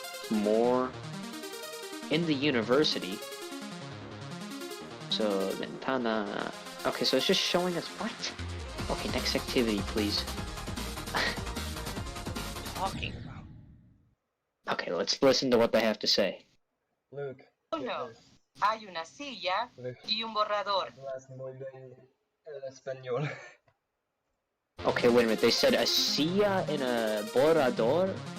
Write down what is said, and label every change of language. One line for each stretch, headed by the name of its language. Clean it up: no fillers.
English: More in the university. So ventana. Okay, so it's just showing us what? Okay, next activity, please. Talking about. Okay, let's listen to what they have to say. Luke.
Spanish: Uno, hay una silla y un borrador. Hablas muy bien el español.
English: Okay, wait a minute. They said a silla in a borrador?